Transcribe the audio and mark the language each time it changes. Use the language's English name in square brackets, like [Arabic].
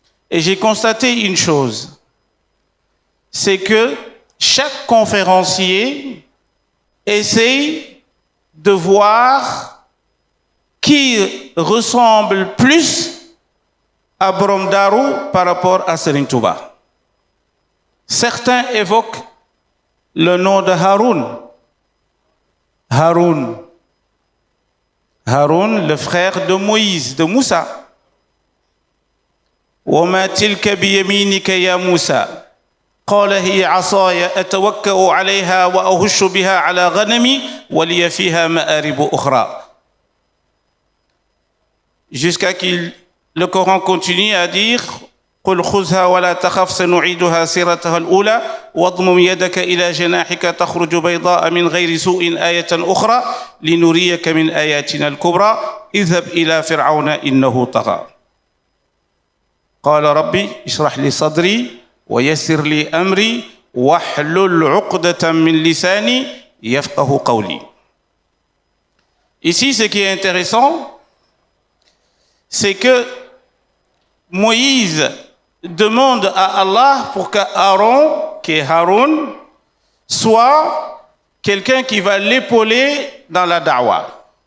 [French] Et j'ai constaté une chose, c'est que chaque conférencier essaye de voir qui ressemble plus à Borom Darou par rapport à Serigne Touba. certains évoquent le nom de Haroun. Haroun, le frère de Moïse, de Moussa. [Arabic] وما تلك بيمينك يا موسى قال هي عصاي أتوكأ عليها وأهش بها على غنمي ولي فيها مآرب أخرى. [French] Jusqu'à qu'il le Coran continue à dire [Arabic] قل خذها ولا تخف سنعيدها سيرتها الأولى واضمم يدك إلى جناحك تخرج بيضاء من غير سوء آية أخرى لنريك من آياتنا الكبرى اذهب إلى فرعون إنه طغى. قال ربي اشرح لي صدري ويسر لي أمري واحلل عقدة من لساني يفقه قولي. [French] Ici, ce qui est intéressant, c'est que Moïse demande à Allah pour qu'Aaron, qui est Haroun, soit quelqu'un qui va l'épauler dans la da'wah.